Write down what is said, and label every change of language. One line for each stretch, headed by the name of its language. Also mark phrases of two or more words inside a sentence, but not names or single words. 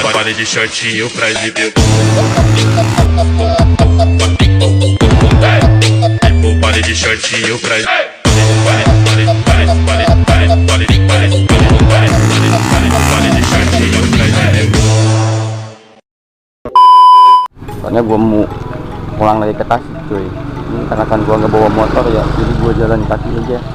Portuguese: pare de shortinho pra exibir. Tipo pare de shortinho pra
Indonesian: Soalnya gua mau pulang lagi ke Tasik cuy. Ini karena kan gua nggak bawa motor ya, jadi gua jalan kaki aja.